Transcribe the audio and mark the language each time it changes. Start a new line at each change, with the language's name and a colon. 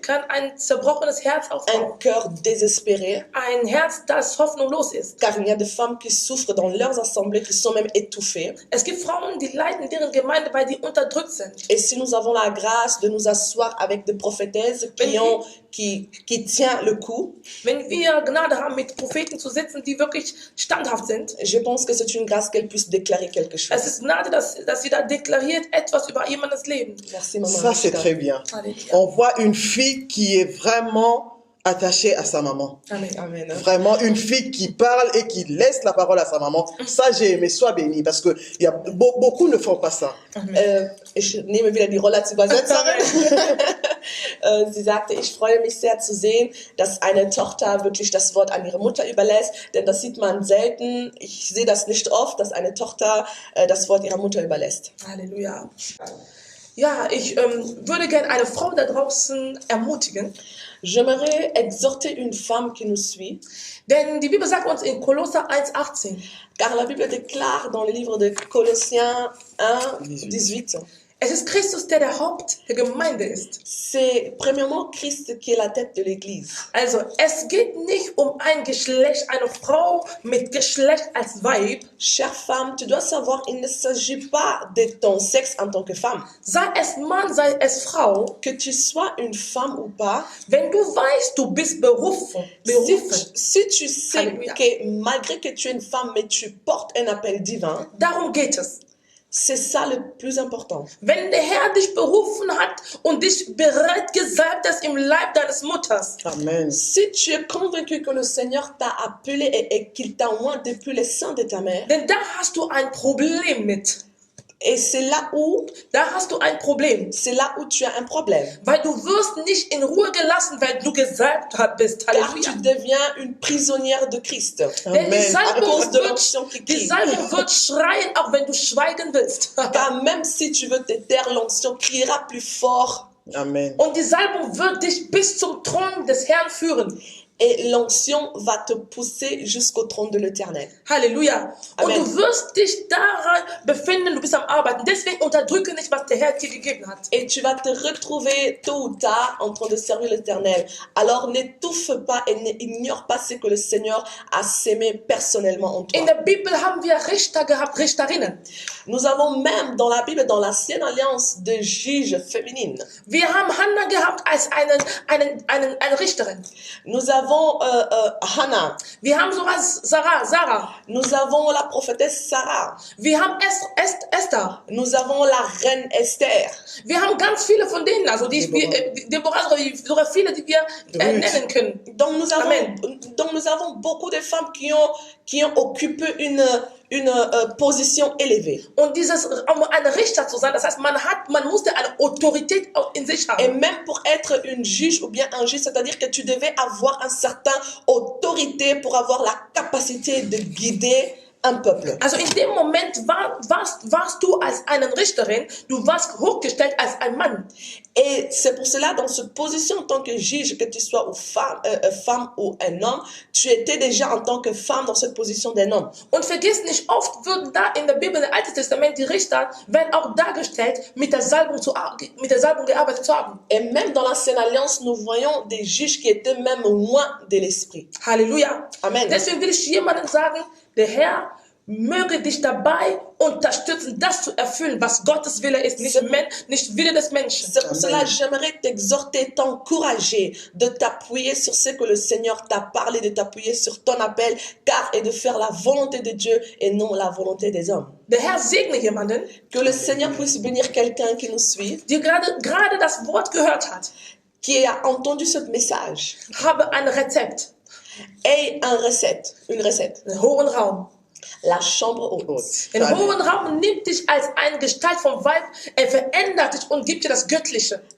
German: kann ein zerbrochenes Herz aufbauen.
French: un cœur désespéré.
German: Ein Herz, das hoffnungslos ist.
French: Car il y a des femmes qui souffrent dans leurs assemblées, qui sont même étouffées.
German: Es gibt Frauen, die leiden in deren Gemeinde, weil die unterdrückt sind.
French: Et si nous avons la grâce de nous asseoir avec des prophétesses qui tiennent le coup,
German: Wenn wir Gnade haben, mit Propheten zu sitzen, die wirklich standhaft sind,
French: je pense que c'est une grâce qu'elles puissent déclarer quelque chose.
German: es ist Gnade, dass sie da deklariert etwas über jemandes Leben.
French: Merci, maman. Ça, c'est Anouchka. très bien.
German: Halleluja.
French: On voit une fille qui est vraiment attachée à sa maman. Amen. Amen. Vraiment une fille qui parle et qui laisse la parole à sa maman. Ça, j'ai aimé. Sois béni parce que beaucoup ne font pas ça.
German: Ich nehme wieder die Rolle als Übersetzerin. Sie sagte, ich freue mich sehr zu sehen, dass eine Tochter wirklich das Wort an ihre Mutter überlässt, denn das sieht man selten. Ich sehe das nicht oft, dass eine Tochter das Wort ihrer Mutter überlässt. Halleluja. Ja, ich würde gerne eine Frau da draußen ermutigen,
French: J'aimerais exhorter une femme qui nous suit,
German: denn die Bibel sagt uns in Kolosser 1,18,
French: car la Bible déclare dans le livre de Colossiens 1, 18,
German: es ist Christus, der Haupt der Gemeinde ist.
French: c'est premièrement Christ qui est la tête de l'Église.
German: Also, es geht nicht um ein Geschlecht, eine Frau mit Geschlecht als Weib.
French: Chère femme, tu dois savoir, il ne s'agit pas de ton sexe en tant que femme.
German: Sei es Mann, sei es Frau.
French: Que tu sois une femme ou pas,
German: Wenn du weißt, du bist berufen,
French: si tu sais Alléluia. que malgré que tu es une femme, mais tu portes un appel divin,
German: darum geht es.
French: c'est ça le plus important.
German: Wenn der Herr dich berufen hat und dich bereit gesalbt hast im Leib deines Mutters, Amen.
French: Si tu es convaincu que le Seigneur t'a appelé et qu'il t'a oint depuis le sein de ta mère,
German: denn da hast du ein Problem mit.
French: et c'est là où tu as un problème.
German: Weil du wirst nicht in Ruhe gelassen, weil du gesalbt bist.
French: Car
German: Halleluja.
French: tu deviens une prisonnière de Christ.
German: Denn die Amen.
French: À cause de
German: Salbung
French: l'onction qui crie.
German: wird schreien, auch wenn du schweigen willst.
French: Car même si tu veux te taire, l'onction criera plus fort. Amen.
German: Und die Salbung wird dich bis zum Thron des Herrn führen.
French: Et l'onction va te pousser jusqu'au trône de l'Éternel.
German: Halleluja. Amen. Und du wirst dich daran befinden, du bist am Arbeiten. Deswegen unterdrücke nicht, was der Herr dir gegeben hat.
French: Et tu vas te retrouver tôt ou tard en train de servir l'Éternel. Alors n'étouffe pas et n'ignore pas ce que le Seigneur a sémé personnellement en toi.
German: In der Bibel haben wir Richter gehabt, Richterinnen.
French: Nous avons même dans la Bible, dans l'ancienne alliance, des juges féminines.
German: Wir haben Hannah gehabt als eine Richterin.
French: Nous avons Hannah.
German: Wir haben sogar Sarah.
French: Nous avons la prophétesse Sarah.
German: Wir haben Esther.
French: Nous avons la reine Esther.
German: Wir haben ganz viele von denen, also Deborah, sogar viele, die wir nennen können.
French: Donc nous avons, Amen. donc nous avons beaucoup de femmes qui ont occupé une position élevée.
German: Und dieses, um ein Richter zu sein, das heißt, man musste eine Autorität in sich
French: Et
German: haben.
French: même pour être une juge ou bien un juge, c'est-à-dire que tu devais avoir une certaine autorité pour avoir la capacité de guider un peuple.
German: Also in dem Moment warst du als eine Richterin, du warst hochgestellt als ein Mann.
French: Et c'est pour cela, dans cette position en tant que juge, que tu sois femme ou un homme, tu étais déjà en tant que femme dans cette position d'un homme.
German: Und vergiss nicht, oft würden da in der Bibel, im Alten Testament, die Richter werden auch dargestellt, mit der Salbung gearbeitet zu haben.
French: Et même dans l'Ancienne Alliance, nous voyons des juges qui étaient même loin de l'esprit.
German: Halleluja. Amen. Deswegen will ich jemandem sagen, der Herr möge dich dabei unterstützen, das zu erfüllen, was Gottes Wille ist, nicht Wille des Menschen.
French: C'est pour cela que j'aimerais t'exhorter, t'encourager, de t'appuyer sur ce que le Seigneur t'a parlé, de t'appuyer sur ton appel, car et de faire la volonté de Dieu et non la volonté des hommes.
German: Der Herr segne jemanden,
French: Que le Seigneur puisse bénir quelqu'un qui nous suit,
German: der gerade das Wort gehört hat.
French: qui a entendu ce message.
German: Habe ein Rezept,
French: Et une recette.
German: einen hohen Raum.
French: La chambre haute.
German: Den hohen Raum nimmt dich als eine Gestalt vom Weib, er verändert dich und gibt dir das Göttliche.